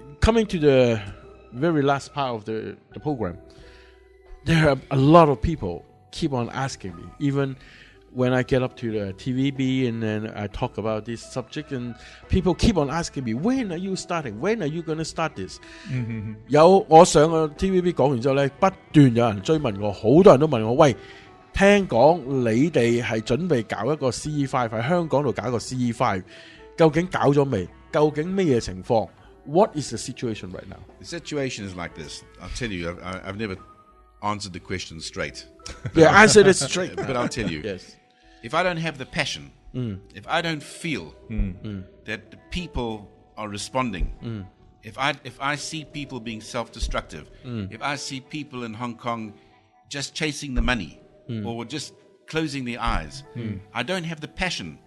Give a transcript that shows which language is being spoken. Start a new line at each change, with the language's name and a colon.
English: Coming to the very last part of the program, there are a lot of people keep on asking me, even when I get up to the TVB and then I talk about this subject, and people keep on asking me, when are you starting? When are you going to start this? Mm-hmm.
Chinese: 有我上 TVB 讲完之后呢不断有人追问我，很多人都问我，喂，听讲你们是准备搞一个 CE5, 在香港搞一个 CE5, 究竟搞了没？究竟什么情况？ What is the situation right now?
English: The situation is like this. I'll tell you, I've never answered the question straight. Yeah, answer it straight. But I'll tell you. Yes. If I don't have the passion, if I don't feel that the people are responding, if I see people being self-destructive, if I see people in Hong Kong just chasing the money or just closing their eyes, I don't have the passion.